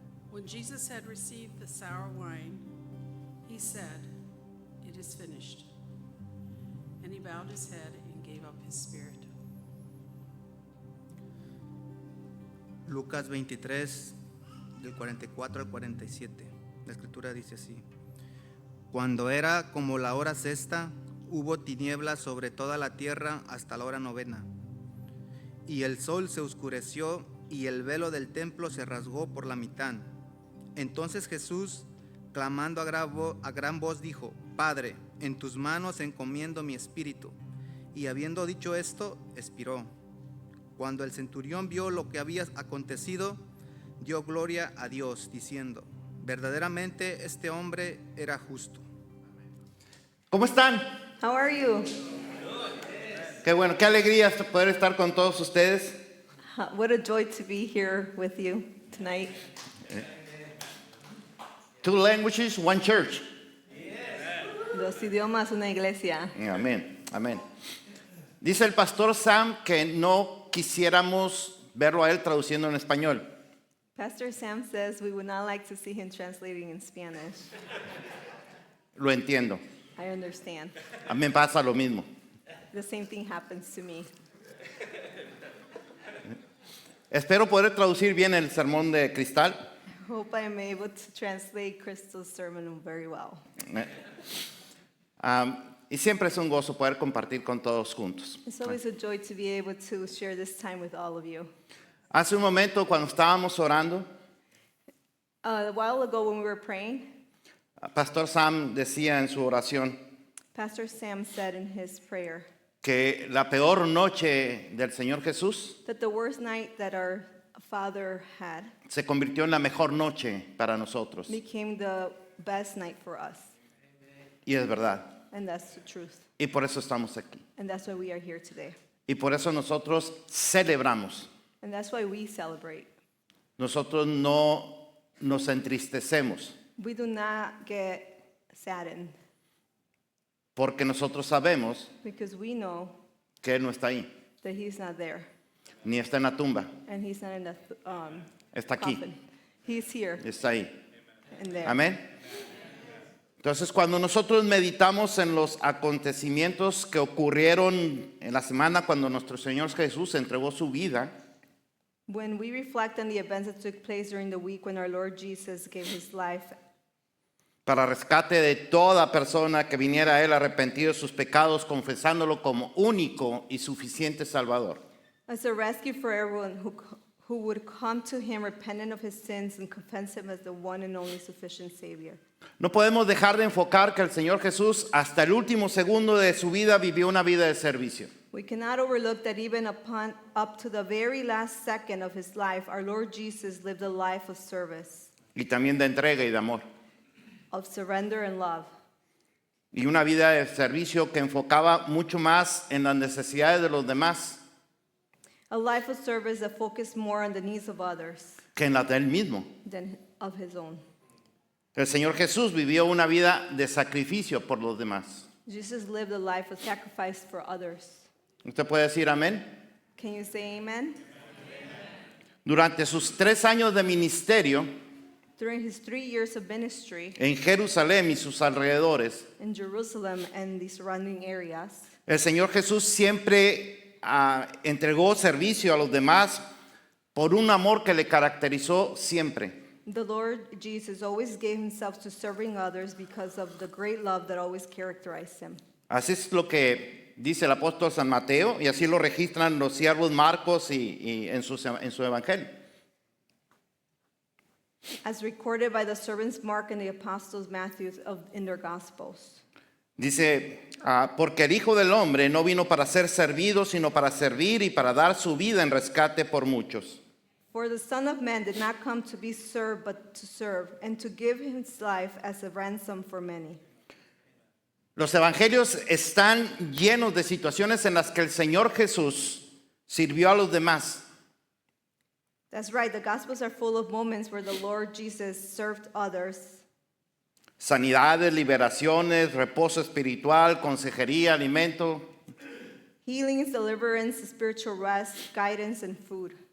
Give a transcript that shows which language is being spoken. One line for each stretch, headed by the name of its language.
English: When Jesus had received the sour wine, he said, "It is finished." And he bowed his head and gave up his spirit.
Spanish: Lucas 23, del 44 al 47. La escritura dice así: Cuando era como la hora sexta, hubo tinieblas sobre toda la tierra hasta la hora 9. Y el sol se oscureció y el velo del templo se rasgó por la mitad. Entonces Jesús, clamando a gran voz, dijo: Padre, en tus manos encomiendo mi espíritu. Y habiendo dicho esto, expiró. Cuando el centurión vio lo que había acontecido, dio gloria a Dios, diciendo: verdaderamente este hombre era justo. ¿Cómo están?
English: How are you?
Spanish: Qué bueno, qué alegría poder estar con todos ustedes.
English: What a joy to be here with you tonight. 2 languages, 1 church.
Spanish: Dos idiomas, una iglesia. Amén, amén. Dice el pastor Sam que no quisiéramos verlo a él traduciendo en español.
English: Pastor Sam says we would not like to see him translating in Spanish.
Spanish: Lo entiendo.
English: I understand.
Spanish: A mí me pasa lo mismo.
English: The same thing happens to me.
Spanish: Espero poder traducir bien el sermón de Cristal.
English: I hope I am able to translate Crystal's sermon very well.
Spanish: Y siempre es un gozo poder compartir con todos juntos.
English: It's always a joy to be able to share this time with all of you.
Spanish: Hace un momento cuando estábamos orando,
English: A while ago when we were praying,
Spanish: Pastor Sam decía en su oración
English: Pastor Sam said in his prayer
Spanish: que la peor noche del Señor Jesús
English: that the worst night that our Father had
Spanish: se convirtió en la mejor noche para nosotros.
English: became the best night for us.
Spanish: Y es verdad.
English: And that's the truth.
Spanish: Y por eso estamos aquí.
English: And that's why we are here today.
Spanish: Y por eso nosotros celebramos.
English: And that's why we celebrate.
Spanish: Nosotros no nos entristecemos
English: We do not get saddened
Spanish: porque nosotros sabemos
English: because we know
Spanish: que Él no está ahí,
English: that He's not there
Spanish: ni está en la tumba,
English: and He's not in the
Spanish: está aquí,
English: coffin. He's here
Spanish: está ahí.
English: and there.
Spanish: Amén. Entonces, cuando nosotros meditamos en los acontecimientos que ocurrieron en la semana cuando nuestro Señor Jesús entregó su vida,
English: When we reflect on the events that took place during the week when our Lord Jesus gave His life
Spanish: para rescate de toda persona que viniera a Él arrepentido de sus pecados, confesándolo como único y suficiente Salvador.
English: as a rescue for everyone who would come to Him repentant of his sins and confess Him as the one and only sufficient Savior.
Spanish: No podemos dejar de enfocar que el Señor Jesús hasta el último segundo de su vida vivió una vida de servicio.
English: We cannot overlook that even up to the very last second of His life, our Lord Jesus lived a life of service,
Spanish: Y también de entrega y de amor.
English: of surrender and love.
Spanish: Y una vida de servicio que enfocaba mucho más en las necesidades de los demás
English: A life of service that focused more on the needs of others
Spanish: que en las de Él mismo.
English: than of His own.
Spanish: El Señor Jesús vivió una vida de sacrificio por los demás.
English: Jesus lived a life of sacrifice for others.
Spanish: ¿Usted puede decir amén?
English: Can you say amen?
Spanish: Durante sus 3 años de ministerio
English: During His 3 years of ministry
Spanish: en Jerusalén y sus alrededores,
English: in Jerusalem and the surrounding areas,
Spanish: el Señor Jesús siempre entregó servicio a los demás por un amor que le caracterizó siempre.
English: the Lord Jesus always gave Himself to serving others because of the great love that always characterized Him.
Spanish: Así es lo que dice el apóstol San Mateo y así lo registran los siervos Marcos y en su evangelio.
English: As recorded by the servants Mark and the apostles Matthew in their Gospels.
Spanish: Dice, porque el Hijo del Hombre no vino para ser servido, sino para servir y para dar su vida en rescate por muchos.
English: For the Son of Man did not come to be served, but to serve, and to give His life as a ransom for many.
Spanish: Los evangelios están llenos de situaciones en las que el Señor Jesús sirvió a los demás.
English: That's right, the Gospels are full of moments where the Lord Jesus served others.
Spanish: Sanidades, liberaciones, reposo espiritual, consejería, alimento,
English: Healings, deliverance, spiritual rest, guidance, and food.